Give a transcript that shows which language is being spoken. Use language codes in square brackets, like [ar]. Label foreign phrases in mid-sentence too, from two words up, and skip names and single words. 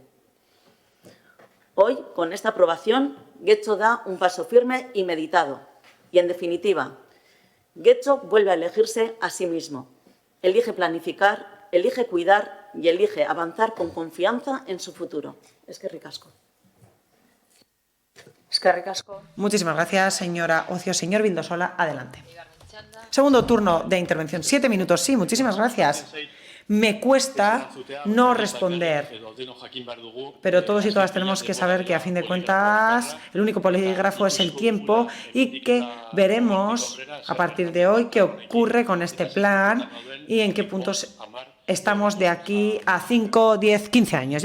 [es] Hoy, con esta aprobación, Getxo da un paso firme y meditado. Y, en definitiva, Getxo vuelve a elegirse a sí mismo. Elige planificar, elige cuidar y elige avanzar con confianza en su futuro. [eu] Eskerrik asko. Eskerrik asko. [es] Muchísimas gracias, señora Ocio. Señor Vildosola, adelante. Segundo turno de intervención. 7 minutos, sí, muchísimas gracias. Me cuesta no responder, pero todos y todas tenemos que saber que, a fin de cuentas, el único polígrafo es el tiempo y que veremos a partir de hoy qué ocurre con este plan y en qué puntos estamos de aquí a 5, 10, 15 años.